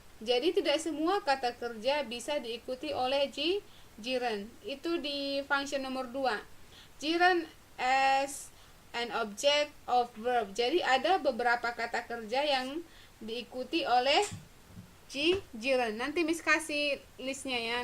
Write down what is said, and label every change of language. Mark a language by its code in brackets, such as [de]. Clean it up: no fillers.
[id] Jadi tidak semua kata kerja bisa diikuti oleh jiren. Itu di function nomor 2. [en] Jiren as an object of verb. [id] Jadi ada beberapa kata kerja yang diikuti oleh jiren. Nanti Miss kasih listnya ya.